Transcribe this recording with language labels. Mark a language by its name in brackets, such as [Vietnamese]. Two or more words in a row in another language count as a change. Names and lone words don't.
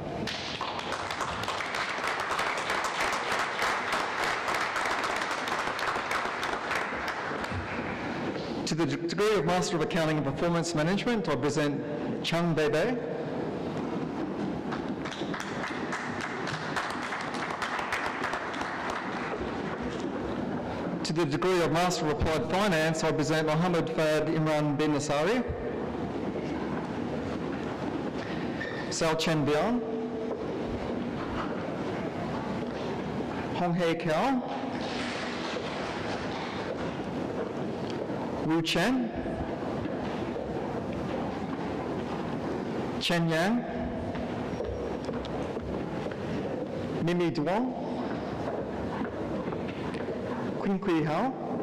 [English] To the degree of Master of Accounting and Performance Management, I present Chang Bebe. To the degree of Master of Applied Finance, I present Mohammed Fad Imran bin Nasari, Sao Chen Bian, Hong Hei Kao, Wu Chen, Chen Yang, Mimi Duong, Qin Kui Hao,